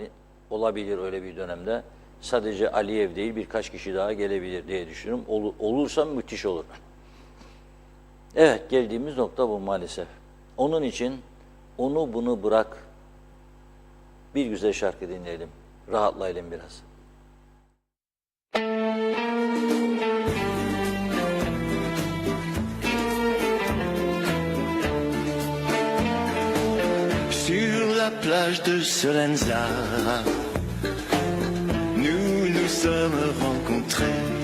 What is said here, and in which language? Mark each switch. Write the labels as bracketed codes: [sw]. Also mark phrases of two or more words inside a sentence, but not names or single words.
[tr] Olabilir öyle bir dönemde. Sadece Aliyev değil birkaç kişi daha gelebilir diye düşünüyorum. Olursa müthiş olur. Evet, geldiğimiz nokta bu maalesef. Onun için onu bunu bırak. Bir güzel şarkı dinleyelim. Rahatlayalım biraz. [fr] Sur la plage de Solenzara, nous nous sommes rencontrés.